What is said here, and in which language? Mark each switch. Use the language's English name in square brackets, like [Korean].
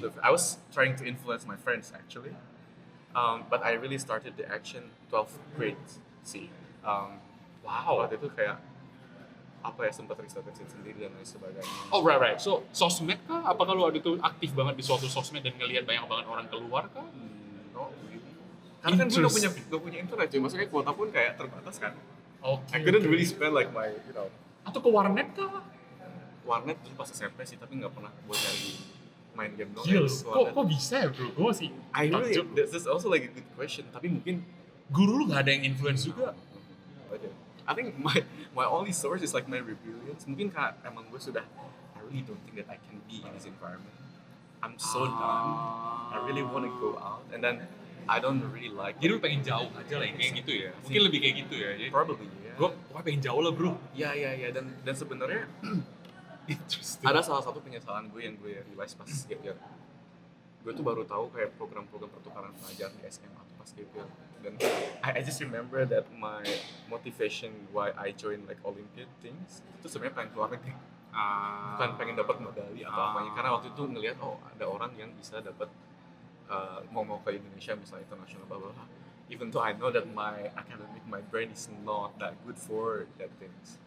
[English] I was trying to influence my friends actually. But I really started the action 12th grade sih. Wow. [Indonesian] Waktu itu kayak apa ya, sempat riset sendiri dan lain sebagainya. [English] Oh right. [Indonesian] So sosmed kah? Apakah lu ada tuh aktif banget di suatu sosmed dan ngelihat banyak banget orang keluar kah? [English] No, really. [Indonesian] Karena kan gue gak punya internet, cuy. Maksudnya kuota pun kayak terbatas kan. [English] Okay, I couldn't really spend like my, [Indonesian] Atau ke warnet kah? Warnet dulu pas SMP sih, tapi nggak pernah buat cari main game doang. Gila, kok bisa ya bro? Gue masih [English] This is also like a good question, [Indonesian] tapi mungkin guru lu nggak ada yang influence juga? [English] I think my only source is like my rebellions. [Indonesian] Mungkin karena emang gue sudah, [English] I really don't think that I can be in this environment. I'm so done. I really want to go out, and then I don't really like. [Indonesian] Jadi lu pengen jauh aja lah kayak gitu ya? Mungkin lebih kayak gitu ya? Jadi, probably ya. Gue pengen jauh lah bro. Ya. Dan sebenarnya ada salah satu penyesalan gue yang gue realize pas gap year. Gue tuh baru tahu kayak program-program pertukaran pelajar di SMA atau pas gap year. Dan [English] I just remember that my motivation why I join like Olympiad things [Indonesian] itu sebenarnya pengen keluar negeri. Bukan pengen dapat medali atau apanya, karena waktu itu ngelihat ada orang yang bisa dapat mau ke Indonesia misalnya international blah blah blah. [English] Even though I know that my brain is not that good for that things.